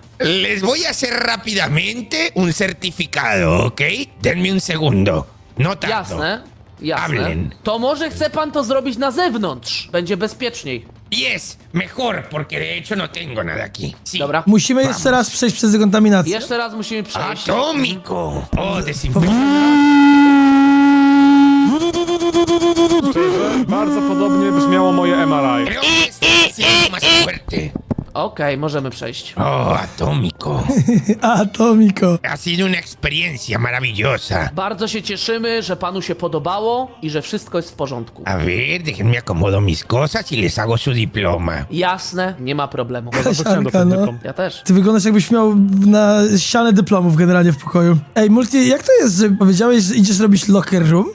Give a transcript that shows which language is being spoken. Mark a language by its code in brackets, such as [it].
[es] Les voy a hacer rápidamente un certificado, ¿ok? Denme un segundo. No tanto. [pl] Jasne. [es] Hablen. [pl] To może chce pan to zrobić na zewnątrz, będzie bezpieczniej. [en] Yes, [es] mejor, porque de hecho no tengo nada aquí. Sí. [pl] Dobra. Musimy jeszcze raz przejść przez dekontaminację. Jeszcze raz musimy przejść. [es] Atómico. Oh, desinfectante. [pl] Bardzo podobnie brzmiało moje MRI. [es] Creo que este es el más fuerte. [pl] Okej, możemy przejść. [es] Oh, atómico. [pl] Atomiko. [es] Ha sido una experiencia maravillosa. [pl] Bardzo się cieszymy, że panu się podobało i że wszystko jest w porządku. [es] A ver, déjenme acomodo mis cosas y les hago su diploma. [pl] Jasne, nie ma problemu. Chciałem dostać no. dyplom. Ja też. Ty wyglądasz jakbyś miał na ścianę dyplomów generalnie w pokoju. Ej, Multi, jak to jest, że powiedziałeś, że idziesz robić locker room?